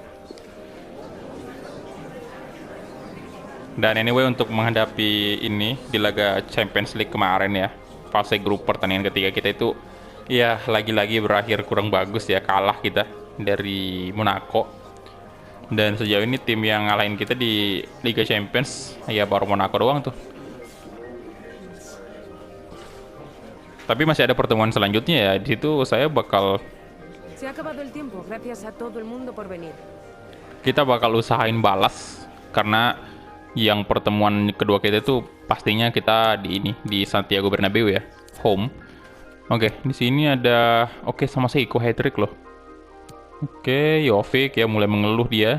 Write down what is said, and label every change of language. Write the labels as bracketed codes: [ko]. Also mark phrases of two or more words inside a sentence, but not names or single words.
[id] Dan anyway, untuk menghadapi ini di laga Champions League kemarin ya, fase grup pertandingan ketiga kita itu ya lagi-lagi berakhir kurang bagus ya, kalah kita dari Monaco. Dan sejauh ini tim yang ngalahin kita di Liga Champions ya baru Monaco doang tuh. Tapi masih ada pertemuan selanjutnya ya, di situ saya bakal [es] Se ha acabado el tiempo. Gracias a todo el mundo por venir. [id] kita bakal usahain balas, karena yang pertemuan kedua kita itu pastinya kita di Santiago Bernabeu ya, home. Oke, di sini ada sama Seiko hat-trick loh. Oke, Jovic ya mulai mengeluh dia.